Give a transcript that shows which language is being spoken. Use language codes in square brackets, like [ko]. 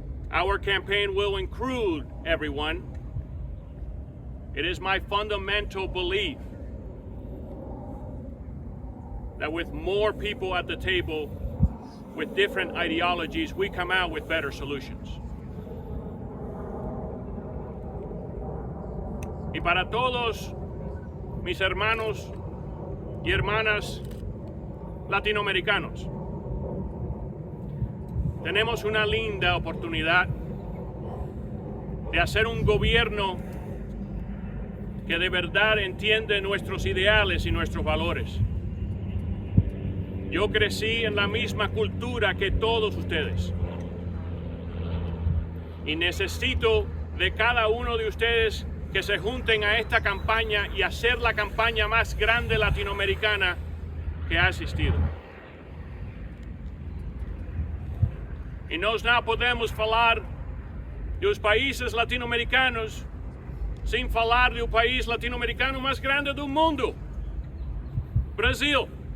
[en] Our campaign will include everyone. It is my fundamental belief that with more people at the table with different ideologies, we come out with better solutions. [es] Y para todos mis hermanos y hermanas latinoamericanos, tenemos una linda oportunidad de hacer un gobierno que de verdad entiende nuestros ideales y nuestros valores. Yo crecí en la misma cultura que todos ustedes y necesito de cada uno de ustedes que se junten a esta campaña y hacer la campaña más grande latinoamericana que ha existido. [pt] E nós não podemos falar dos países latino-americanos sem falar do país latino-americano mais grande do mundo, Brasil.